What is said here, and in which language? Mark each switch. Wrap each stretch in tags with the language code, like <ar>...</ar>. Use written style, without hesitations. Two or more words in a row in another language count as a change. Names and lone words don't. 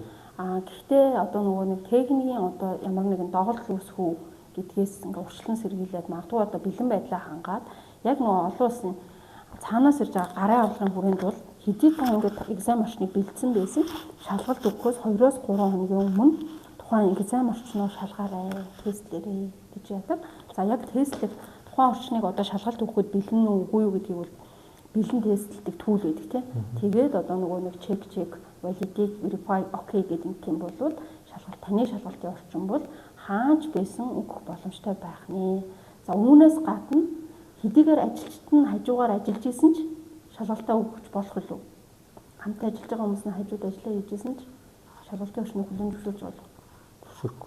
<mn>Гэхдээ одоо нөгөө нэг техникийн одоо ямар нэгэн доголдол үүсэх үү гэдгээс ингээ урьдчилан сэргийлээд магадгүй одоо бэлэн байдлаа хангаад яг нөгөө олон улсын цаанаас ирж байгаа гарын авлагын хүрээнд бол хэдий та ингээд экзам орчныг бэлдсэн байсан шалгалт өгөхөөс 2-3 хоногийн өмнө тухайн экзам орчноо шалгаарай, тестлээрэй гэж яадаг. За яг тестлэх тухайн орчныг одоо шалгалт өгөхөд бэлэн үү үгүй юу гэдгийг бол бэлэн тестлдэг түүл байдаг тийм. Тэгээд одоо нөгөө нэг</mn> <en>check validate verify okay</en> <mn>гэдэг юм бол шалгалт таны шалгалтын орчин бол хаач байсан өгөх боломжтой байх нэ. За үүнээс гадна хэдийгээр ажилчид нь хажуугаар ажиллаж исэн ч шалгалтаа өгч болох уу? Хамтаа ажиллаж байгаа хүмүүс нь хажууд ажиллаа хийж исэн ч шалгалтын орчныг хүлээн зөвшөөрч болох.</mn>